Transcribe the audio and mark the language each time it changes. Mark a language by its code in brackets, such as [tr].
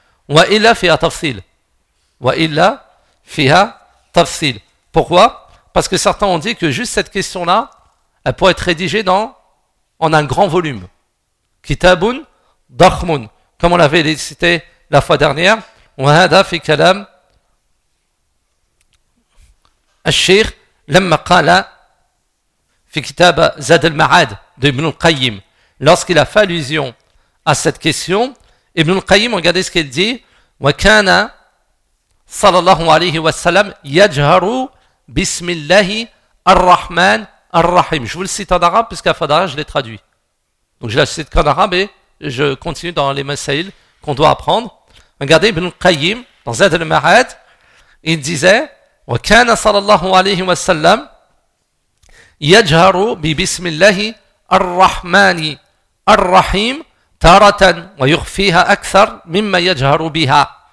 [ar] وإلا فيها تفصيل. [fr] Pourquoi ? Parce que certains ont dit que juste cette question-là, elle pourrait être rédigée en un grand volume. [ar] Kitabun Dakhmun, [fr] comme on l'avait cité la fois dernière. [ar] وهذا في كلام الشيخ لما قال في كتاب زاد المعاد d'Ibn al-Qayyim. [fr] Lorsqu'il a fait allusion à cette question, Ibn al-Qayyim, regardez ce qu'il dit. [ar] وكان صلى الله عليه وسلم يجهر بسم الله الرحمن الرحيم. [fr] Je vous le cite en arabe parce qu'à Fadara je l'ai traduit. Donc je la cite qu'en arabe et je continue dans les masail qu'on doit apprendre. Regardez Ibn Qayyim dans Zad al-Ma'ad, il disait [ar] وكان صلى الله عليه وسلم يجهر ببسم الله الرحمن الرحيم taratan wa yukhfiha akthar mimma yajharu biha.